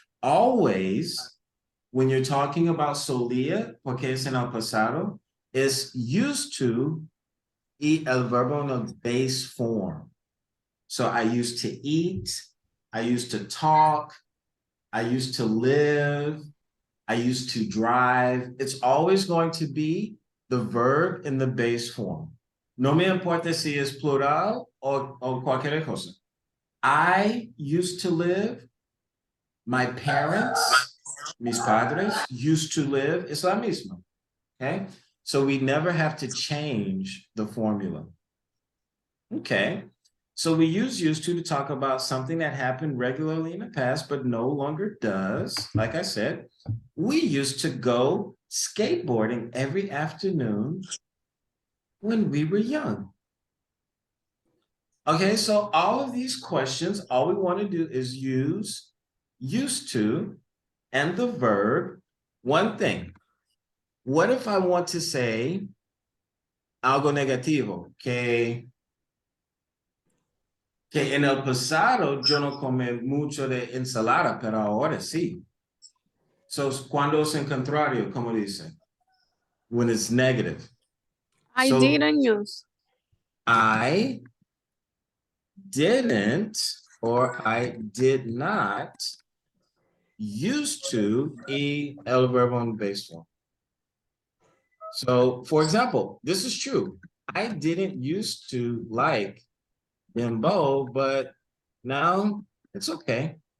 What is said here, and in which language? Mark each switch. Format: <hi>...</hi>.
<en>Always, when you're talking about solia,</en> <es>porque es en el pasado,</es> <en>is used to eat</en> <es>el verbo</es> <en>in a base form. So I used to eat, I used to talk, I used to live, I used to drive. It's always going to be the verb in the base form.</en> <es>No me importa si es plural o cualquier cosa.</es> <en>I used to live, my parents,</en> <es>mis padres,</es> <en>used to live,</en> <es>es la misma.</es> <en>Okay, so we never have to change the formula. Okay, so we use used to talk about something that happened regularly in the past, but no longer does. Like I said, we used to go skateboarding every afternoon when we were young. Okay, so all of these questions, all we want to do is use used to and the verb. One thing, what if I want to say</en> <es>algo negativo? Que en el pasado yo no comí mucho de ensalada, pero ahora sí.</es> <en>So,</en> <es>cuando es en contrario, ¿cómo dice?</es> <en>When it's negative. I So, didn't use. I didn't or I did not used to eat</en> <es>el verbo en</es> <en>base form. So, for example, this is true. I didn't used to like bimbo, but now it's okay.</en>